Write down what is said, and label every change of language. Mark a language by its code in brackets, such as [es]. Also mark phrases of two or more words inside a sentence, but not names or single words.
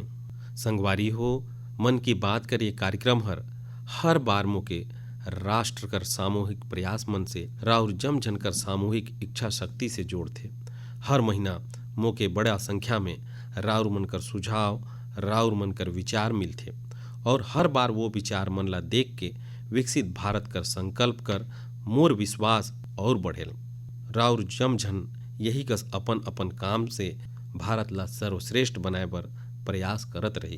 [sck] संगवारी हो, मन की बात कर ये कार्यक्रम हर बार मोके राष्ट्र कर सामूहिक प्रयास मन से राउर जम जन कर सामूहिक इच्छा शक्ति से जोड़थे। हर महीना मोके बड़ा संख्या में राउर मन कर सुझाव, राउर मन कर विचार मिलथे और हर बार वो विचार मन ला देख के विकसित भारत कर संकल्प कर मोर विश्वास और बढ़ेल। राउर जम झन यही कस अपन अपन काम से भारत ला सर्वश्रेष्ठ बनाए बर प्रयास करत रही।